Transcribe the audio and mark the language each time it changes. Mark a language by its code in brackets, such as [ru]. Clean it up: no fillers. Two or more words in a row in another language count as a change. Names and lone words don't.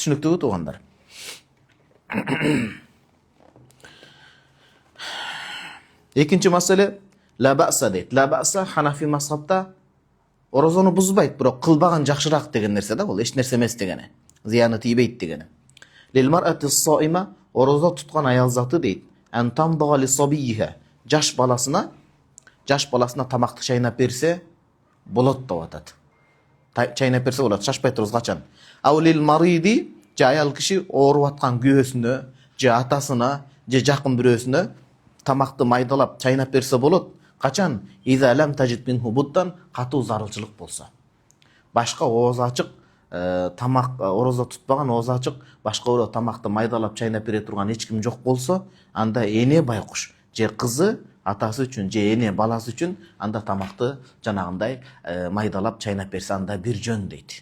[ky] Түшүнүктүүбү туугандар? Экинчи маселе [ar] لا بأس [ky] дейт. [ar] لا بأس [ky] Ханафи мазхабта орозону бузбайт, бирок кылбаган жакшыраак деген нерсе да, бул эч нерсе эмес дегени. Зыяны тийбейт дегени. [ar] للمرأة الصائمة [ky] орозо туткан аял заты дейт. [ar] أن تمضغ لصبيها [ky] жаш баласына тамакты чайнап берсе болот деп атат. Чайнап берсе болот, шашпай туруз качан. [ar] أو للمريض [ky] же аял киши ооруп аткан күйөөсүнө, же атасына, же жакын бирөөсүнө тамакты майдалап чайнап берсе болот. Качан? [ar] إذا لم تجد منه بدا, [ky] катуу зарылчылык болсо. Башка ооз ачык тамак орозо тутпаган ооз ачык башка бирөө тамакты майдалап чайнап бере турган эч ким жок болсо, анда эне байкуш же кызы атасы үчүн же эне баласы үчүн анда тамакты жанагындай майдалап чайнап берсе анда бир жөн дейт.